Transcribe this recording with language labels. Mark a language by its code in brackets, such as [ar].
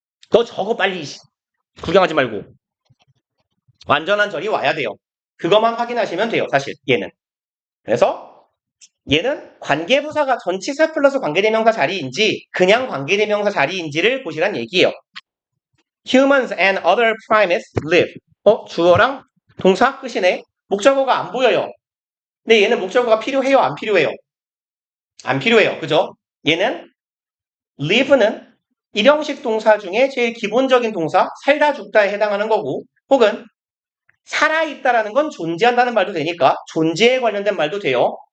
[ko] 너 저거 빨리 구경하지 말고 완전한 절이 와야 돼요. 그것만 확인하시면 돼요. 사실 얘는. 그래서 얘는 관계부사가 전치사 플러스 관계대명사 자리인지 그냥 관계대명사 자리인지를 보시란 얘기예요. [en] Humans and other primates live. [ko] 주어랑 동사 끝이네. 목적어가 안 보여요. 근데 얘는 목적어가 필요해요? 안 필요해요? 안 필요해요. 그죠? 얘는 live는 일형식 동사 중에 제일 기본적인 동사 살다 죽다에 해당하는 거고 혹은 살아있다라는 건 존재한다는 말도 되니까 존재에 관련된 말도 돼요.